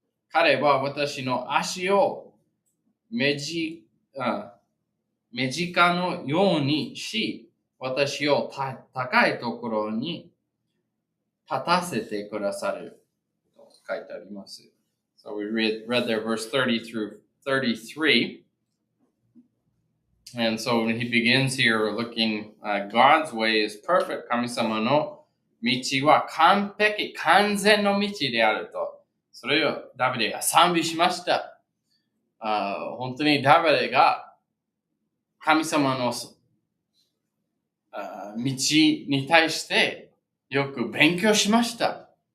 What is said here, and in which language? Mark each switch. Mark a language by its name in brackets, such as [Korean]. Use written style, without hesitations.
[Japanese] 彼は私の足を目近のようにし、私を高いところに立たせてくださると書いてあります。 [English] So we read there verse 30 through 33. And so when he begins here looking at God's way is perfect. [Japanese] 神様の道は完璧、完全の道であると。それをダビデが賛美しました。本当にダビデが神様の道に対してよく勉強しました。